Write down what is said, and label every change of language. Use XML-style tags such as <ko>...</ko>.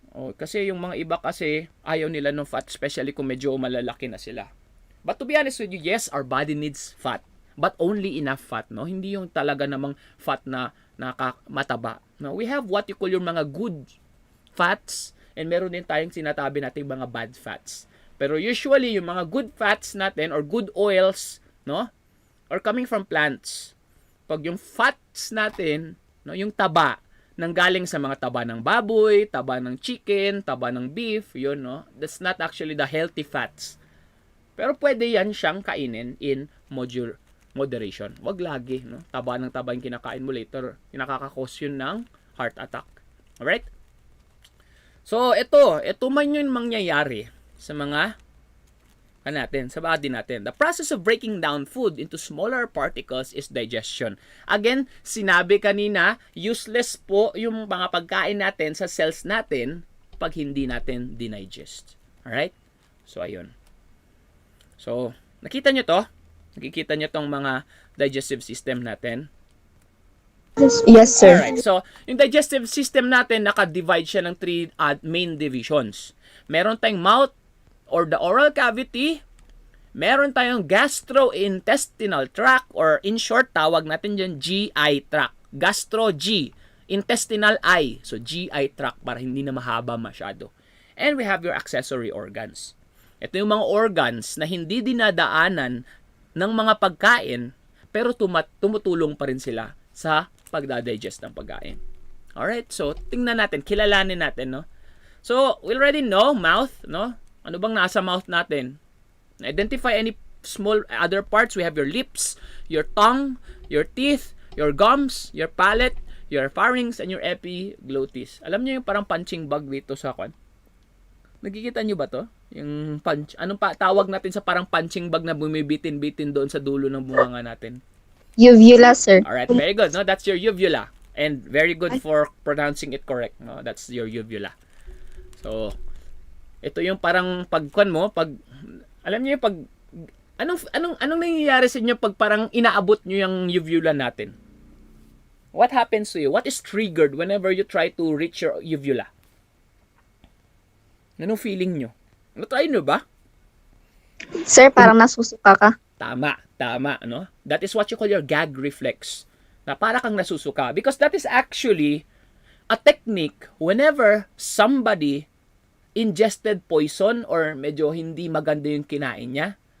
<tl>Oh, kasi yung mga iba kasi ayaw nila ng fat, especially kung medyo malalaki na sila.</tl> <en>But to be honest with you, yes, our body needs fat, but only enough fat, no?</en> <tl>Hindi yung talaga namang fat na mataba.</tl> <en>No, we have what you call yung mga good fats, and</en> <tl>meron din tayong sinatabi nating mga</tl> <en>bad fats. Pero usually yung mga good fats natin or good oils, no, are coming from plants.</en> <tl>Pag yung fats natin, no, yung taba, nanggaling sa mga taba ng baboy, taba ng chicken, taba ng beef, yun, no?</tl> <en>That's not actually the healthy fats.</en> <tl>Pero pwede yan siyang kainin in moderation. Wag lagi, no? Taba ng taba yung kinakain mo later, yung nakakakos yun ng heart attack. Alright? So, ito man yung mangyayari sa mga sa body natin.</tl> <en>The process of breaking down food into smaller particles is digestion.</en> <tl>Again, sinabi kanina, useless po yung mga pagkain natin sa cells natin pag hindi natin dinigest. Alright? So, ayun. So, nakita nyo to? Nakikita nyo tong mga digestive system natin?</tl> <en>Yes, sir.</en> <tl>Alright. So, yung digestive system natin, naka-divide siya ng 3 main divisions. Meron tayong mouth, or the oral cavity, meron tayong gastrointestinal tract, or in short, tawag natin dyan GI tract. Gastro-G, intestinal I. So, GI tract para hindi na mahaba masyado.</tl> <en>And we have your accessory organs.</en> <tl>Ito yung mga organs na hindi dinadaanan ng mga pagkain, pero tumutulong pa rin sila sa pagdadigest ng pagkain. Alright, so tingnan natin, kilalanin natin, no?</tl> <en>So, we already know mouth, no?</en> <tl>Ano bang nasa mouth natin?</tl> <en>Identify any small other parts. We have your lips, your tongue, your teeth, your gums, your palate, your pharynx, and your epiglottis.</en> <tl>Alam niyo yung parang punching bag dito sa kwan? Nakikita niyo ba to? Yung punch, anong tawag natin sa parang punching bag na bumibitin-bitin doon sa dulo ng bunganga natin?</tl> <en>Uvula, sir. Alright, very good. No, that's your uvula. And very good for pronouncing it correct. No, that's your uvula.</en> <tl>So, ito yung parang pagkuan mo, alam niyo yung anong nangyayari sa inyo pag parang inaabot niyo yung uvula natin?</tl> <en>What happens to you? What is triggered whenever you try to reach your uvula?</en> <tl>Anong feeling niyo? Try niyo ba? Sir, parang nasusuka ka. Tama, no?</tl> <en>That is what you call your gag reflex.</en> <tl>Na para kang nasusuka.</tl> <en>Because that is actually a technique whenever somebody ingested poison or</en> <tl>medyo hindi maganda yung kinain niya.</tl>